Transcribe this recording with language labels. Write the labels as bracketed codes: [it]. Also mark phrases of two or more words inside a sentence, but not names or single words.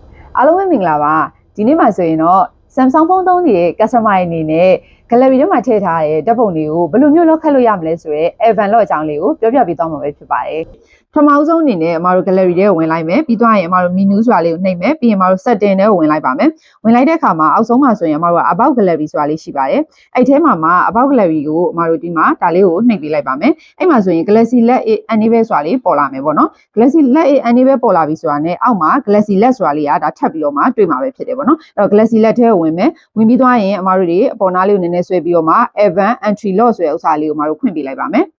[my] အားလုံးပဲမင်္ဂလာပါဒီနေ့မှာဆိုရင်တော့ Samsung ဖုန်းသုံးနေတဲ့ customer အနေနဲ့ gallery ထဲမှာထည့်ထားတဲ့ဓာတ်ပုံတွေကိုဘယ်လိုမျိုးလောက်ခတ်လို့ရမလဲဆိုတော့ Evan လော့အကြောင်းလေးကိုပြောပြပေးသွားမှာပဲဖြစ်ပါတယ်ပထမဆုံးအနေနဲ့အမတို့ gallery ထဲကိုဝင်လိုက်မယ်ပြီးသွားရင်အမတို့ menu ဆိုတာလေးကိုနှိပ်မယ်ပြီးရင်အမတို့ setting ထဲကိုဝင်လိုက်ပါမယ်ဝင်လိုက်တဲ့ အခါမှာအောက်ဆုံးမှာဆိုရင်အမတို့က [en] about gallery [my] ဆိုတာလေးရှိပါတယ်အဲ့ထဲမှာ [en] about gallery [my] ကိုအမတို့ဒီမှာဒါလေးကိုနှိပ်ပေးလိုက်ပါမယ်အဲ့မှာဆိုရင် Galaxy Let Enable ဆိုတာလေးပေါ်လာမယ်ပေါ့နော် Galaxy Let Enable ပေါ်လာပြီဆိုတာနဲ့အောက်မှာ Galaxy Let ဆိုတာ လေးကဒါထပ်ပြီးတော့မှတွေ့မှာပဲဖြစ်တယ်ပေါ့နော်အဲ့တော့ Galaxy Let ထဲကိုဝင်မယ်ဝင်ပြီးသွားရင်အမတို့တွေအပေါ်နားလေးကိုနည်းနည်းဆွဲပြီးတော့မှ Evan Entry Lock ဆိုတဲ့ဥစ္စာလေးကိုအမတို့ဖွင့်ပေးလိုက်ပါမယ်